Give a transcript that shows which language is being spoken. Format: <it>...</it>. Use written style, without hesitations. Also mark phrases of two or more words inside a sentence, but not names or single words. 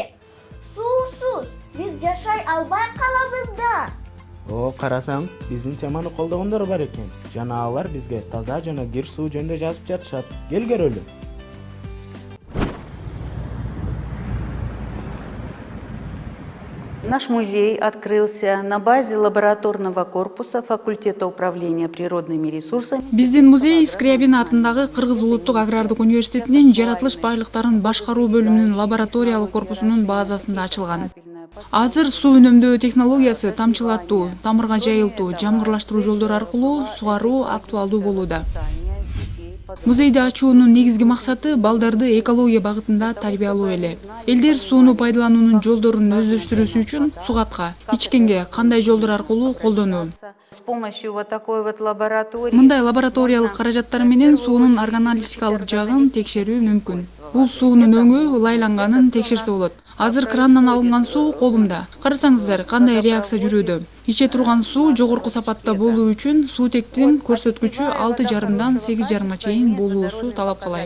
<ky>Суусуз биз жашай албай калабыз да. О, карасаң, биздин теманы колдогондор бар экен. Жана алар бизге таза жана кир суу жөнүндө жазып жатышат. Кел көрөлү.</ky> <ru>Наш музей открылся на базе лабораторного корпуса факультета управления природными ресурсами.</ru> <ky>Биздин музей Скрябин атындагы Кыргыз улуттук агрардык университетинин жаратылыш байлыктарын башкаруу бөлүмүнүн лабораториялык корпусунун базасында ачылган. Азыр суу үнөмдөө технологиясы тамчылатуу, тамырга жайылтуу, жамгырлаштыруу жолдору аркылуу сугаруу актуалдуу болууда. Музейди ачуунун негизги максаты балдарды экология багытында тарбиялоо эле. Элдер сууну пайдалануунун жолдорун өздөштүрүүсү үчүн сугатка, ичкенге кандай жолдор аркылуу колдонуу.</ky> <ru>С помощью вот такой вот лаборатории.</ru> <ky>Мындай лабораториялык каражаттар менен суунун органолептикалык жагын текшерүү мүмкүн. Бул суунун өңү ылайланганын текшерсе болот. Азыр крандан алынган суу колумда. Карасаңыздар, кандай реакция жүрүүдө. Иче турган суу жогорку сапатта болуу үчүн суутектин көрсөткүчү 6,5-дан 8,5 чейин болуусу талап кылайт.</ky>